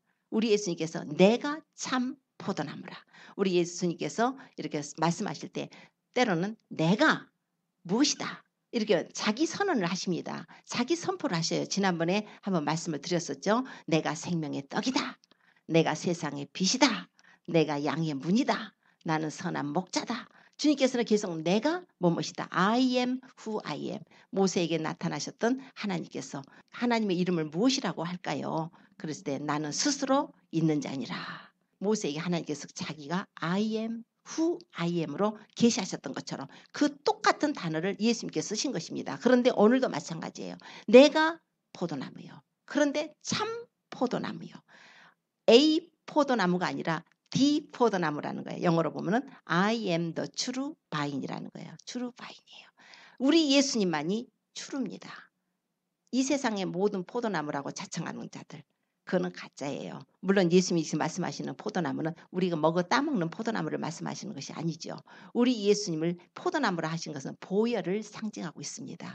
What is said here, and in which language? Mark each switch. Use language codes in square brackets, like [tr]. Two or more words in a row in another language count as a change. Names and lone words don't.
[ko] 우리 예수님께서 내가 참 포도나무라. 우리 예수님께서 이렇게 말씀하실 때 때로는 내가 무엇이다. 이렇게 자기 선언을 하십니다. 자기 선포를 하셔요. 지난번에 한번 말씀을 드렸었죠. 내가 생명의 떡이다. 내가 세상의 빛이다. 내가 양의 문이다. 나는 선한 목자다. 주님께서는 계속 내가 뭐뭐이다. [en] I am who I am. [ko] 모세에게 나타나셨던 하나님께서 하나님의 이름을 무엇이라고 할까요? 그랬을 때 나는 스스로 있는 자니라. 모세에게 하나님께서 자기가 [en] I am who I am [ko] 으로 계시하셨던 것처럼 그 똑같은 단어를 예수님께서 쓰신 것입니다. 그런데 오늘도 마찬가지예요. 내가 포도나무요. 그런데 참 포도나무요. A 포도나무가 아니라 D 포도나무라는 거예요. 영어로 보면은 [en] I am the true vine [ko] 이라는 거예요. [en] true vine [ko] 이에요. 우리 예수님만이 true입니다. 이 세상의 모든 포도나무라고 자청하는 자들 그거는 가짜예요. 물론 예수님이 지금 말씀하시는 포도나무는 우리가 먹어 따먹는 포도나무를 말씀하시는 것이 아니죠. 우리 예수님을 포도나무라 하신 것은 보혈을 상징하고 있습니다.